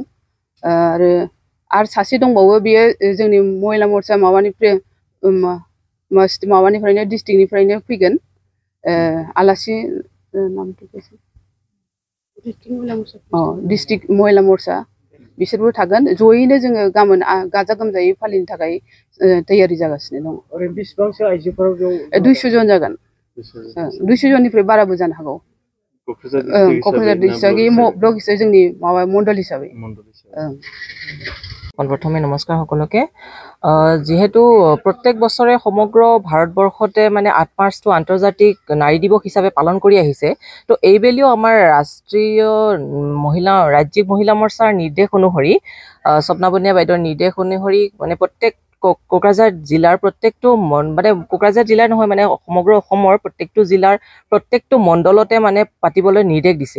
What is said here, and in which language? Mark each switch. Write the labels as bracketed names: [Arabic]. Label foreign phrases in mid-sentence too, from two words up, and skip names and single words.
[Bodo] आरो सासे दंबावो बेयो जोंनि महिला मोर्चा माबानिफ्रायनो डिस्ट्रिक्टनिफ्रायनो फैगोन आलासि डिस्ट्रिक्ट महिला मोर्चा बिसोरबो थागोन। जयैनो जोङो गाबोन गाजा गोमजायै फालिनो थाखाय तैयारि जागासिनो दङ। ओरैनो बेसेबांसो आइजोफोर 200 जन जागोन। 200 जननिफ्राय बाराबो जानो हागौ। क'क्राझार डिस्ट्रिक्टनि ब्लक हिसाबै जोंनि माबा मण्डल हिसाबै। [Assamese] প্ৰথমে নমস্কাৰ সকলোকে। যেহেতু প্ৰত্যেক বছৰে সমগ্ৰ ভাৰতবৰ্ষতে মানে 8 মাৰ্চটো আন্তৰ্জাতিক নাৰী দিৱস হিচাপে পালন কৰি আহিছে, তো এইবেলিও আমাৰ ৰাজ্যিক মহিলা মোৰ্চাৰ নিৰ্দেশ অনুসৰি স্বপ্নাবনীয়া বাইদেউৰ নিৰ্দেশ অনুসৰি মানে প্ৰত্যেক কোকৰাঝাৰ জিলাৰ প্ৰত্যেকটো মানে কোকৰাঝাৰ জিলা নহয় মানে সমগ্ৰ অসমৰ প্ৰত্যেকটো জিলাৰ প্ৰত্যেকটো মণ্ডলতে মানে পাতিবলৈ নিৰ্দেশ দিছে।